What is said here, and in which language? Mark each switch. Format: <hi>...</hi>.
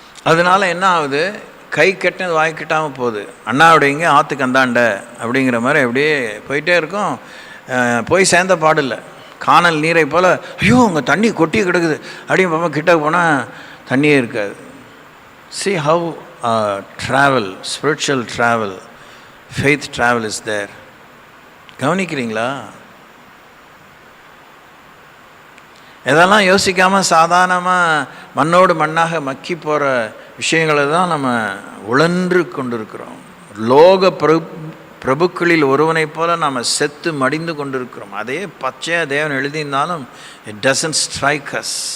<ta>அதனால் என்ன ஆகுது? கை கட்டினது வாய் கட்டாமல் போகுது. அண்ணாவுடைய இங்கே ஆற்றுக்கு அந்தாண்ட அப்படிங்கிற மாதிரி அப்படியே போயிட்டே இருக்கும். போய் சேர்ந்த பாடில்லை. காணல் நீரை போல் ஐயோ அங்கே தண்ணி கொட்டி கிடக்குது அப்படின்னு பாப்பா கிட்ட போனால் தண்ணியே இருக்காது.</ta> <en>see how travel, spiritual travel, faith travel is there.</en> <ta>கவனிக்கிறீங்களா? இதெல்லாம் யோசிக்காமல் சாதாரணமாக மண்ணோடு மண்ணாக மக்கி போகிற விஷயங்களை தான் நம்ம உழன்று கொண்டிருக்கிறோம். லோக பிரபுக்களில் ஒருவனைப் போல நாம் செத்து மடிந்து கொண்டிருக்கிறோம். அதே பச்சையாக தேவன் எழுதியிருந்தாலும்</ta> <en>it doesn't strike us.</en>